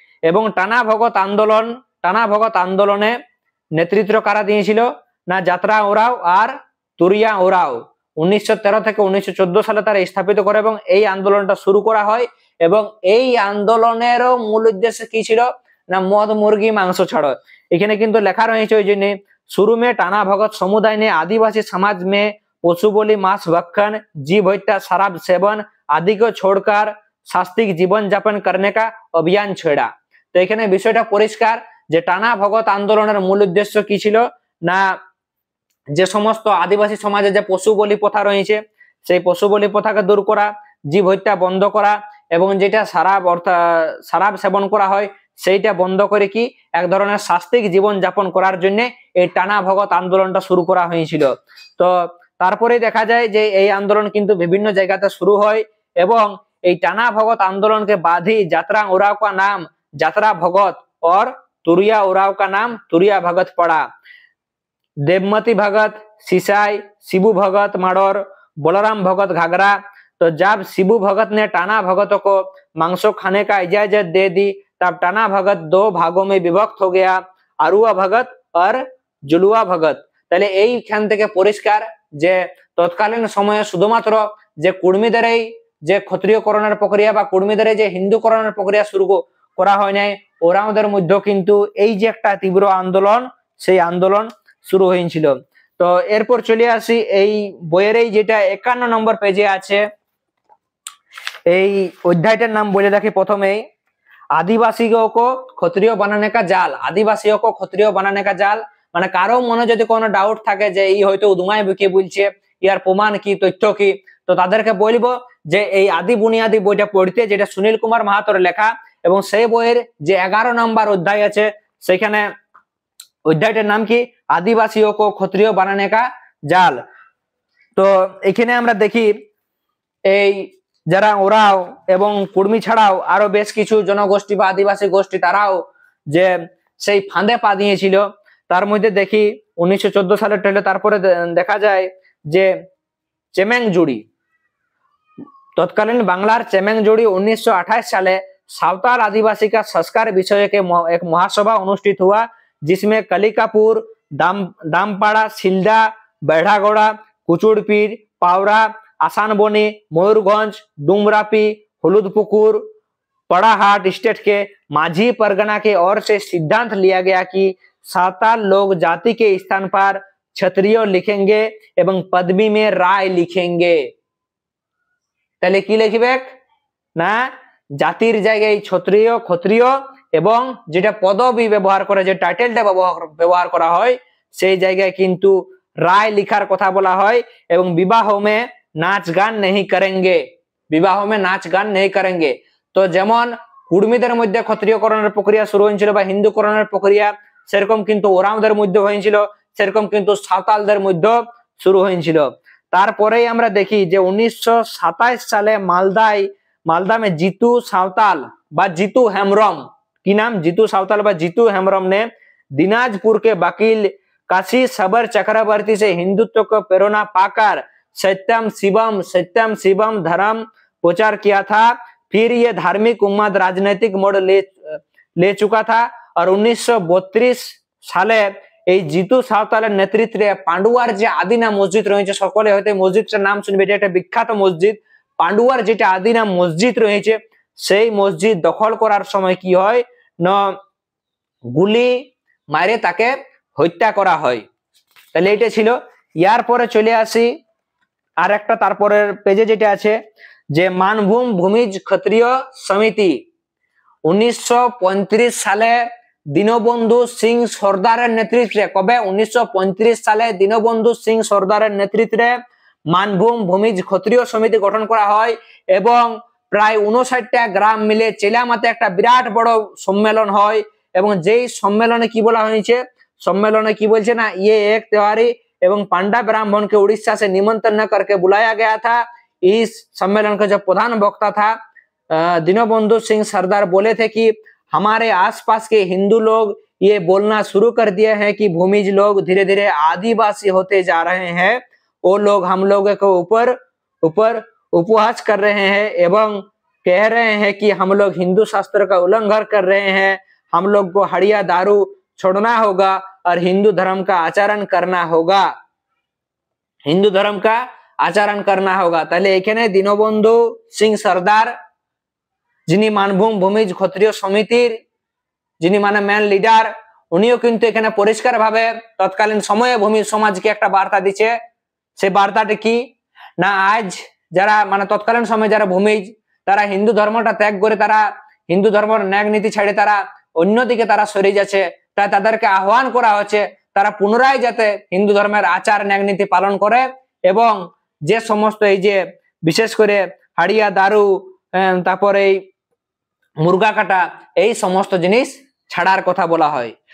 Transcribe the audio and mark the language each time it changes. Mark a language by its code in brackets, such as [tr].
[bn] এবং টানা ভগৎ আন্দোলনে নেতৃত্ব কারা দিয়েছিল? না যাত্রা ওরাও আর তুরিয়া ওরাও 1913 থেকে 1914 সালে তারা স্থাপিত করে এবং এই আন্দোলনটা শুরু করা হয়। এবং এই আন্দোলনেরও মূল উদ্দেশ্য কি ছিল? না মদ মুরগি মাংস ছাড়ো। এখানে কিন্তু লেখা রয়েছে ওই জন্য, [hi] शुरू में टाना भगत समुदाय ने आदिवासी समाज में पशु बोली, मांस भक्षण, जीव हत्या, शराब सेवन आदि को छोड़कर शास्त्रीय जीवन यापन करने का अभियान छेड़ा। [bn] तो এখানে বিষয়টা পরিষ্কার যে টানা ভগৎ আন্দোলনের মূল উদ্দেশ্য কি ছিল? না যে সমস্ত আদিবাসী সমাজে যে পশু বলি প্রথা রয়েছে, সেই পশু বলি প্রথাকে দূর করা, জীব হত্যা বন্ধ করা, এবং যেটা শরাব সেবন করা হয় সেইটা বন্ধ করে কি এক ধরনের শাস্ত্রিক জীবন যাপন করার জন্য এই টানা ভগৎ আন্দোলনটা শুরু করা হয়েছিল। তো তারপরে দেখা যায় যে এই আন্দোলন কিন্তু বিভিন্ন জায়গাতে শুরু হয় এবং এই টানা ভগৎ [hi] आंदोलन के बाद ही यात्रा उराव का नाम यात्रा भगत और तुरिया उराव का नाम तुरिया भगत पड़ा। देवमती भगत, सिसाई, शिबू भगत माड़ोर, बलराम भगत घाघरा। तो जब शिबू भगत ने टाना भगतों को मांसो खाने का इजाजत दे दी, तब टाना भगत 2 भागों में विभक्त हो गया, आरुआ भगत और जुलुआ भगत। [bn] তাহলে এইখান থেকে পরিষ্কার যে তৎকালীন সময়ে শুধুমাত্র যে কুর্মীদের যে ক্ষত্রিয়করণের প্রক্রিয়া বা কুর্মীদের যে হিন্দুকরণের প্রক্রিয়া শুরু করা হয় নাই, ওরাওদের মধ্যে কিন্তু এই যে একটা তীব্র আন্দোলন, সেই আন্দোলন শুরু হয়েছিল। তো এরপর চলে আসি এই বইয়ের যেটা 51 নম্বর পেজে আছে, এই অধ্যায়টার নাম বলে রাখি প্রথমেই, [hi] आदिवासियों को ক্ষত্রিয় বানানে কা জাল। আদিবাসীও কো ক্ষত্রিয় বানানে কা জাল, [bn] মানে কারো মনে যদি কোনো ডাউট থাকে যে এই হয়তো উদুমায় বুকে বলছে, ইয়ার প্রমাণ কি, তথ্য কি, তো তাদেরকে বলবো যে এই আদি বুনিয়াদি বইটা পড়তে, যেটা সুনীল কুমার মাহাতোর লেখা, এবং সেই বইয়ের যে 11 নম্বর অধ্যায় আছে, সেখানে অধ্যায়টার নাম কি? [hi] আদিবাসীও কো ক্ষত্রিয় বানানে কা জাল। [bn] তো এখানে আমরা দেখি এই যারা ওরাও এবং কুর্মী ছাড়াও আরো বেশ কিছু জনগোষ্ঠী বা আদিবাসী গোষ্ঠী, তারাও যে সেই ফাঁদে পা দিয়েছিল। তার মধ্যে দেখি 1914 সালের ট্রেলে তারপরে দেখা যায় যে চেমেংজুড়ি, [hi] तत्कालीन बांग्लार चेमेंगजुड़ी 1928 साले सावताल आदिवासी का संस्कार विषय के एक महासभा अनुष्ठित हुआ, जिसमें कलिकापुर, दामपाड़ा, सिल्दा, बैठागोड़ा, कुचुड़पीर, पावरा, आसानबनी, मयूरगंज, डुमरापी, हुलुदपुकुर, पड़ाहाट स्टेट के माझी परगना के ओर से सिद्धांत लिया गया कि सावताल लोग जाति के स्थान पर क्षत्रिय लिखेंगे एवं पदवी में राय लिखेंगे। [bn] তাহলে কি লিখবে না জাতির জায়গায় ক্ষত্রিয় ক্ষত্রিয় এবং যেটা পদবি ব্যবহার করে, যে টাইটেলটা ব্যবহার করা হয়, সেই জায়গায় কিন্তু রায় লিখার কথা বলা হয়। [hi] এবং বিবাহ মে নাচ গান নেই করেঙ্গে, বিবাহ মে নাচ গান নেই করেঙ্গে। [bn] তো যেমন কুর্মীদের মধ্যে ক্ষত্রিয়করণের প্রক্রিয়া শুরু হয়েছিল বা হিন্দুকরণের প্রক্রিয়া, সেরকম কিন্তু ওরাওদের মধ্যে হয়েছিল, সেরকম কিন্তু সাঁওতালদের মধ্যে শুরু হয়েছিল। তারপরেই আমরা দেখি যে 1927 সালে [hi] मालदा में जीतू सावताल বা जीतू हेम्ब्रम, की नाम जीतू सावताल বা जीतू हेम्ब्रम ने दिनाजपुर के वकील काशी सबर चक्रवर्ती से हिंदुत्व को प्रेरणा पाकर सत्यम शिवम धर्म प्रचार किया था। फिर ये धार्मिक उन्माद राजनीतिक मोड़ ले चुका था और [bn] 1932 সালে এই জিতু সাঁওতালের নেতৃত্বে পান্ডুয়ার যে আদিনা মসজিদ রয়েছে, সকলে হয়তো মসজিদটার নাম শুনবে, এটা একটা বিখ্যাত মসজিদ। পান্ডুয়ার যেটা আদিনা মসজিদ রয়েছে, সেই মসজিদ দখল করার সময় কি হয় না গুলি মারে তাকে হত্যা করা হয়। তাহলে এটা ছিল। ইয়ার পরে চলে আসি আর একটা তারপরের পেজে যেটা আছে যে মানভূম ভূমিজ ক্ষত্রিয় সমিতি 1935 সালে দীনবন্ধু সিং সর্দারের নেতৃত্বে, কবে 1935 সালে দীনবন্ধু সিং সর্দারের নেতৃত্বে মানভূম ভূমিজ ক্ষত্রিয় সমিতি গঠন করা হয় এবং প্রায় 59টা গ্রাম মিলে চেলামাতে একটা বিরাট বড় সম্মেলন হয়। এবং যেই সম্মেলনে কি বলা হয়েছে, সম্मेलने की बोलছে ना, [hi] ये एक त्योहारी एवं पांडा ब्राह्मण के उड़ीसा से निमंत्रण करके बुलाया गया था। इस सम्मेलन का जो प्रधान वक्ता था दीनबंधु सिंह सरदार बोले थे कि हमारे आसपास के हिंदू लोग ये बोलना शुरू कर दिए हैं कि भूमिज लोग धीरे धीरे आदिवासी होते जा रहे हैं। वो लोग हम लोगों को ऊपर उपहास कर रहे हैं एवं कह रहे हैं कि हम लोग हिंदू शास्त्र का उल्लंघन कर रहे हैं। हम लोग को हड़िया दारू छोड़ना होगा और हिंदू धर्म का आचरण करना होगा, हिंदू धर्म का आचरण करना होगा। [bn] তাহলে এখানে দীনবন্ধু সিং সরদার যিনি মানভূম ভূমিজ ক্ষত্রিয় সমিতির যিনি মানে ম্যান লিডার, উনিও কিন্তু এখানে পরিষ্কার ভাবে তৎকালীন সময়ে ভূমি সমাজকে একটা বার্তা দিচ্ছে। সেই বার্তাটি কি না, আজ যারা মানে তৎকালীন সময়ে যারা ভূমিজ তারা হিন্দু ধর্মটা ত্যাগ করে তারা হিন্দু ধর্মের ন্যায় নীতি ছেড়ে তারা অন্যদিকে তারা সরে যাচ্ছে, তাই তাদেরকে আহ্বান করা হচ্ছে তারা পুনরায় যাতে হিন্দু ধর্মের আচার ন্যায় নীতি পালন করে এবং যে সমস্ত এই যে বিশেষ করে হাড়িয়া দারু তারপরে এই মুরগা কাটা এই সমস্ত জিনিস ছাড়ার কথা বলা হয়।